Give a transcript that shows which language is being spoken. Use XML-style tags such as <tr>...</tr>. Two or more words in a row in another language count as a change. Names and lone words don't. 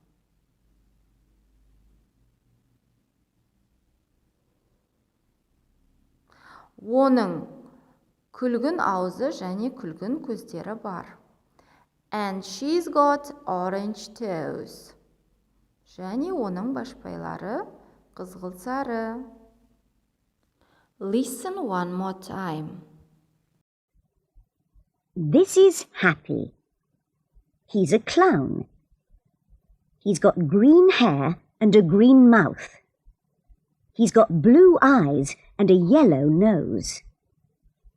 <kk>Оның күлгін аузы және күлгін көздері бар.</kk> <en>And she's got orange toes.</en> <kk>Және оның башпайлары қызғылт сары.</kk> <en>Listen one more time. This is Happy. He's a clown. He's got green hair and a green mouth. He's got blue eyes and a yellow nose.</en>